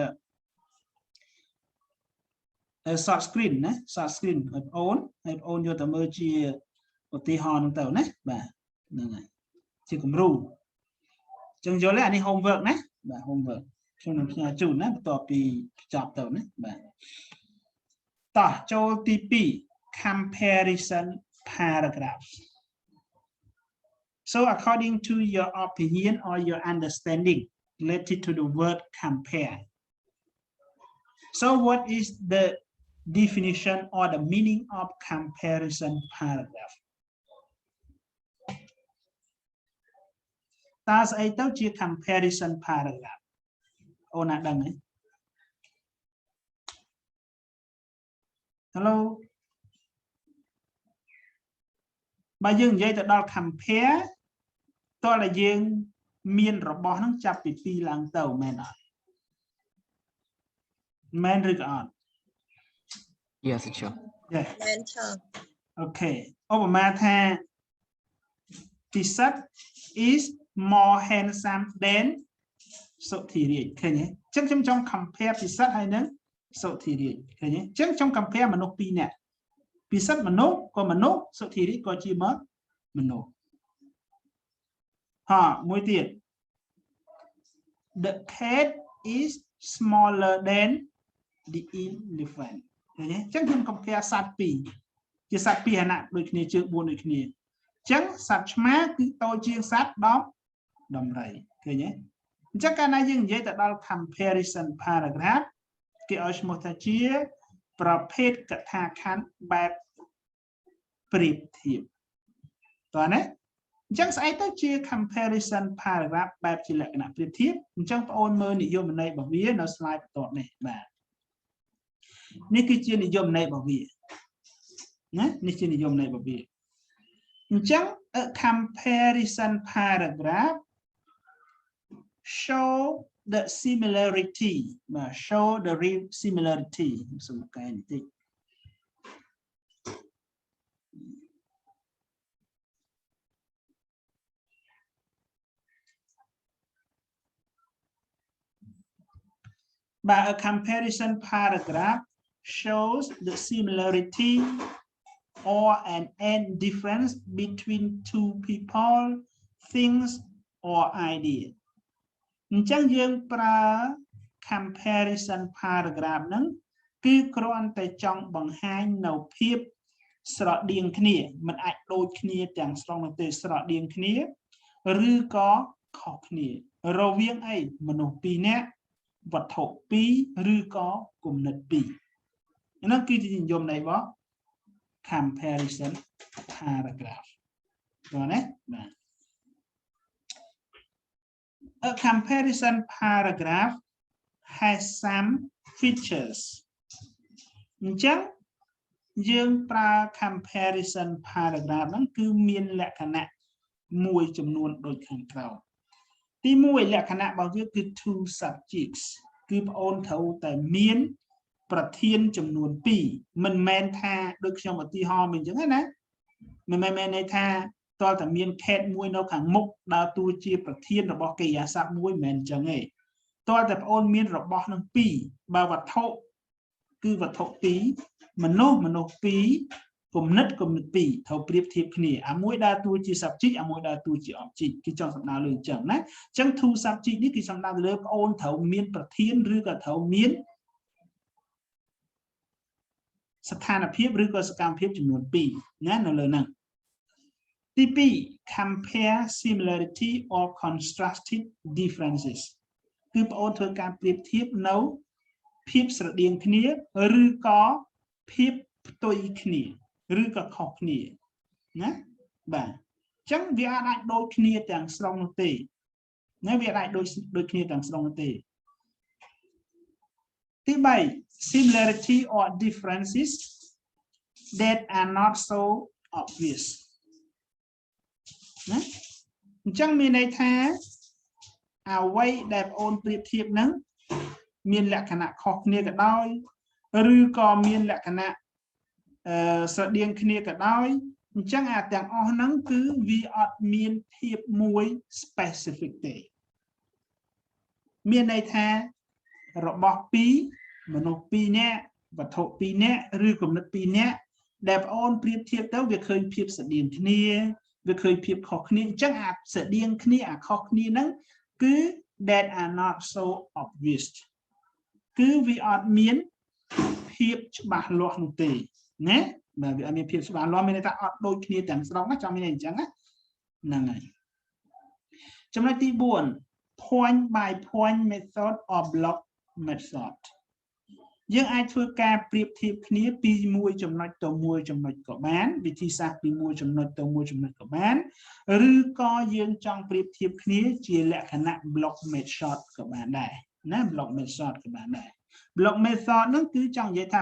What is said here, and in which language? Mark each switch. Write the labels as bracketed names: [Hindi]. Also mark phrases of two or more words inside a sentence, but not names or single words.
[English] short screen [Khmer] ណា [English] short screen [Khmer] ឲ្យបងអូនយកទៅមើលជាឧទាហរណ៍ហ្នឹងទៅណាបាទហ្នឹងហើយជាគំរូអញ្ចឹងយល់ទេអានេះ homework ណាបាទ homework ខ្ញុំនឹងផ្ញើជូនណាបន្ទាប់ពីចប់ទៅណាបាទតោះចូលទី2 [English] comparison paragraph So according to your opinion or your understanding related to the word compare so what is the definition or the meaning of comparison paragraph [Khmer] តើស្អីទៅជា [English] comparison paragraph [Khmer] អូនណាដឹងទេ [English] Hello [Khmer] បើយើងនិយាយទៅដល់ compare តើយើងមានរបស់ហ្នឹងចាប់ពី2ឡើងទៅមែនអត់មែនឬក៏អត់ [English] Yes sure [Khmer] មែនឆើ Okay ឧបមាថាពិសិដ្ឋ [English] is more handsome than [Khmer] សុធិរាជឃើញទេអញ្ចឹងខ្ញុំចង់ compare ពិសិដ្ឋហើយនឹងសុធិរាជឃើញទេអញ្ចឹងខ្ញុំ compare មនុស្ស2នាក់ពិសិដ្ឋមនុស្សក៏មនុស្សសុធិរាជក៏ជាមនុស្ស មួយទៀត [English] The cat is smaller than the elephant [Khmer] ឃើញទេអញ្ចឹងខ្ញុំ compare សត្វ2ជាសត្វ2អាណដូចគ្នាជើង4ដូច គ្នាអញ្ចឹងសត្វឆ្មាគឺតូចជាងសត្វដំរីឃើញទេអញ្ចឹងកាលណាយើងនិយាយទៅដល់ [English] comparison paragraph [Khmer] គេឲ្យឈ្មោះថាជាប្រភេទកថាខណ្ឌបែបប្រៀបធៀបតើណាអញ្ចឹងស្អីទៅជា [English] comparison paragraph [Khmer] បែបជាលក្ខណៈប្រៀបធៀបអញ្ចឹងបងអូនមើលនិយមន័យរបស់វានៅ slide បន្ទាប់នេះបាទនេះគឺជានិយមន័យរបស់វាណានេះជានិយមន័យរបស់វា [English] អញ្ចឹង a comparison paragraph show the similarity បាទ show the real similarity [Khmer] សូមកែបន្តិច [English] But a comparison paragraph shows the similarity or an end difference between two people, things, or ideas. [Khmer] អញ្ចឹងយើងប្រើ [English] comparison paragraph [Khmer] ហ្នឹងគឺគ្រាន់តែចង់បង្ហាញនៅភាពស្រដៀងគ្នាមិនអាចដូចគ្នាទាំងស្រុងនោះទេស្រដៀងគ្នាឬក៏ខុសគ្នារវាងអីមនុស្សពីរនាក់ វត្ថុពីរឬក៏គំនិតពីរហ្នឹងគឺជានិយមន័យរបស់ [English] comparison paragraph [Khmer] បាទណាបាទ [English] A comparison paragraph has some features [Khmer] អញ្ចឹងយើងប្រើ [English] comparison paragraph [Khmer] ហ្នឹងគឺមានលក្ខណៈមួយចំនួនដូចខាងក្រោម ទីមួយលក្ខណៈរបស់វាគឺ [English] two subjects [Khmer] គឺបង អូនត្រូវតែមានប្រធានចំនួន 2 មិនមែនថាដូចខ្ញុំឧទាហរណ៍មិនអញ្ចឹងណាមិនមែនន័យថាតើតែ មាន case មួយនៅខាងមុខដើរតួជាប្រធានរបស់កិរិយាសព្ទមួយមិនមែនអញ្ចឹងទេតើតែបងអូនមានរបស់នឹង 2 បើវត្ថុគឺវត្ថុ 2 មនុស្ស 2 គំនិត 2 ត្រូវប្រៀបធៀបគ្នាអាមួយដើរតួជា subject អាមួយដើរតួជា object គឺចង់សំដៅលើអញ្ចឹងណាអញ្ចឹង [English] two subject [Khmer] នេះគឺសំដៅលើបងអូនត្រូវមានប្រធានឬក៏ត្រូវមាន ស្ថានភាពឬក៏សកម្មភាពចំនួន 2 ណានៅលើហ្នឹងទី 2 [English] compare similarity or contrasted differences [Khmer] គឺបងអូនធ្វើការប្រៀបធៀបនៅភាពស្រដៀងគ្នាឬក៏ភាពផ្ទុយគ្នាឬក៏ខុសគ្នាណាបាទអញ្ចឹងវាអាចដូចគ្នាទាំងស្រុងនោះទេណាវាអាចដូចគ្នាទាំងស្រុងនោះទេទី 3 [English] similarity or differences that are not so obvious [Khmer] ណាអញ្ចឹងមានន័យថាអ្វីដែលបងអូនប្រៀបធៀបហ្នឹងមានលក្ខណៈខុសគ្នាក៏ដោយឬក៏មានលក្ខណៈស្រដៀងគ្នាក៏ដោយអញ្ចឹងអាទាំងអស់ហ្នឹងគឺវាអត់មានភាពមួយ specific ទេមានន័យថារបស់ 2 មនុស្ស 2 នាក់វត្ថុ 2 នាក់ឬគំនិត 2 នាក់ដែលបងអូនប្រៀបធៀបទៅវា ឃើញភាពស្រដៀងគ្នាវាឃើញភាពខុសគ្នាអញ្ចឹងអាស្រដៀងគ្នាអាខុសគ្នាហ្នឹងគឺ [English] that are not so obvious [Khmer] គឺវាអត់មានភាពច្បាស់លាស់នោះទេណាបាទវាអត់មានភាពច្បាស់លាស់មានន័យថាអត់ដូចគ្នាទាំងស្រុងណាចាំមានអញ្ចឹងណា ហ្នឹងហើយចំណុចទី 4 [English] point by point method or block method [Khmer] យើងអាចធ្វើការប្រៀបធៀបគ្នាពីមួយចំណុចទៅមួយចំណុចក៏បានវិធីសាស្ត្រពីមួយចំណុចទៅមួយចំណុចក៏បានឬ ក៏យើងចង់ប្រៀបធៀបគ្នាជាលក្ខណៈ [English] block method [Khmer] ក៏បានដែរណា [English] block method [Khmer] ក៏បានដែរ [English] block method [Khmer] ហ្នឹងគឺចង់និយាយថា